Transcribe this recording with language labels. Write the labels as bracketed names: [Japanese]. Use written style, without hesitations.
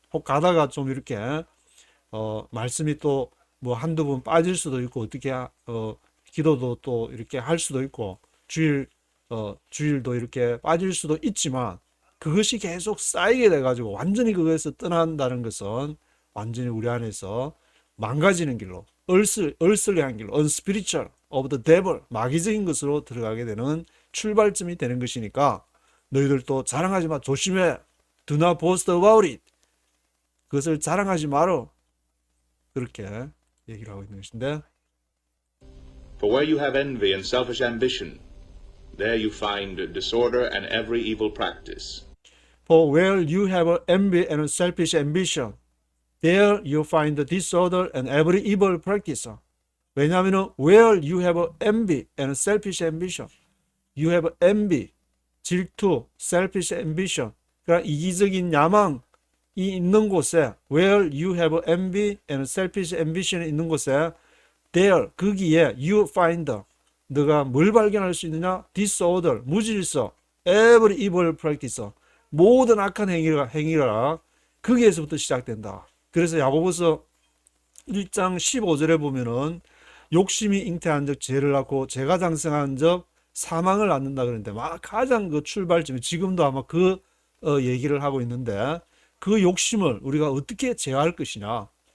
[Korean] 혹 가다가 좀 이렇게 말씀이 또 뭐 한두 번 빠질 수도 있고 어떻게 기도도 또 이렇게 할 수도 있고 주일도 이렇게 빠질 수도 있지만 그것이 계속 쌓이게 돼 가지고 완전히 그것에서 떠난다는 것은 완전히 우리 안에서 망가지는 길로 얼슬리한 길로 [English] unspiritual of the devil [Korean] 마귀적인 것으로 들어가게 되는 출발점이 되는 것이니까 너희들도 자랑하지 마. 조심해. [English] Do not boast about it. [Korean] 그것을 자랑하지 마라. 그렇게 얘기를 하고 있는 것인데 [English] For where you have envy and selfish ambition, there you find disorder and every evil practice. For where you have envy and selfish ambition, there you find disorder and every evil practice. [Korean] 왜냐하면 [English] where you have envy and selfish ambition, you have envy, 질투, selfish ambition, [Korean] 그러니까 이기적인 야망이 있는 곳에 [English] where you have envy and selfish ambition이 있는 곳에 there, 거기에 you find, [Korean] 너가 뭘 발견할 수 있느냐? disorder, 무질서, [English] every evil practice, [Korean] 모든 악한 행위가 거기에서부터 시작된다. 그래서 야고보서 1장 15절에 보면은 욕심이 잉태한 적 죄를 낳고 죄가 장성한 적 사망을 낳는다 그러는데 가장 그 출발점이 지금도 아마 그 얘기를 하고 있는데 그 욕심을 우리가 어떻게 제어할 것이냐.